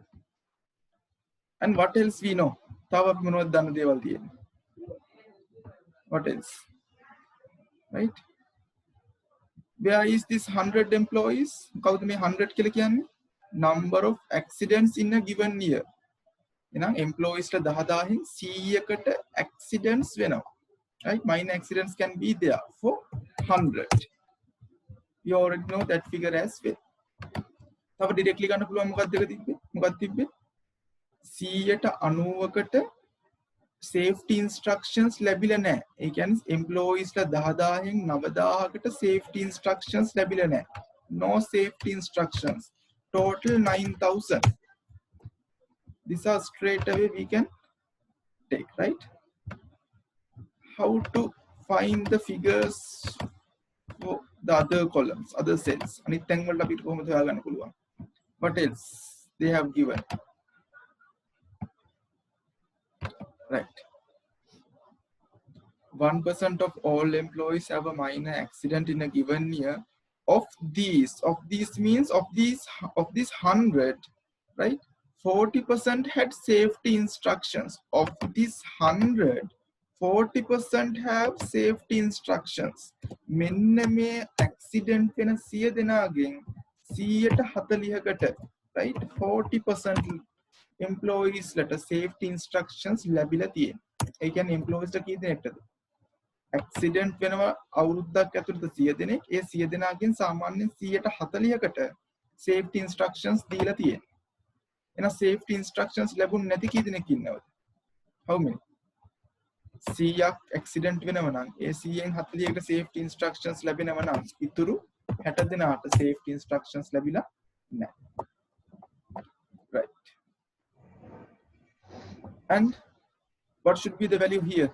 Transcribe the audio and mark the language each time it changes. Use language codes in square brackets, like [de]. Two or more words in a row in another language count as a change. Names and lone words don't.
[en] And what else we know? What else? Right? Where is this 100 employees? 100 number of accidents in a given year. [si] එහෙනම් employees ලා 10000න් 100කට accidents වෙනවා. [en] Right? Minor accidents can be there for 100. You already know that figure as well. [si] තව directly ගන්න පුළුවන් මොකක්ද එක තිබ්බේ? මොකක්ද තිබ්බේ? 190කට [en] safety instructions [si] ලැබිලා නැහැ. ඒ කියන්නේ employees ලා 10000න් 9000කට [en] safety instructions [si] ලැබිලා නැහැ. [en] No safety instructions. Total 9000. These are straight away we can take, right? How to find the figures for the other columns, other cells? [si] අනිත් තැන් වලට අපිට කොහොමද හොයාගන්න පුළුවන්? [en] What else they have given? Right. 1% of all employees have a minor accident in a given year. Of these means of this 100, right? 40% had safety instructions. Of this 100, 40% have safety instructions. [si] මෙන්න මේ accident වෙන 100 දෙනාගෙන් 140කට, right? 40% employees ලට [en] safety instructions [si] ලැබිලා තියෙනවා. ඒ කියන්නේ employees ට කී දෙනෙක්ටද? accident වෙනවා අවුරුද්දක් ඇතුළත 100 දෙනෙක්. ඒ 100 දෙනාගෙන් සාමාන්‍යයෙන් 140කට [en] safety instructions [si] දීලා තියෙනවා. එහෙනම් [en] safety instructions [si] ලැබුණ නැති කී දෙනෙක් ඉන්නවද? [en] How many? [si] 100ක් accident වෙනවා නම් ඒ 100න් 40කට [en] safety instructions [si] ලැබෙනවා නම් ඉතුරු 60 දෙනාට [en] safety instructions [si] ලැබිලා නැහැ. [en] Right. And what should be the value here?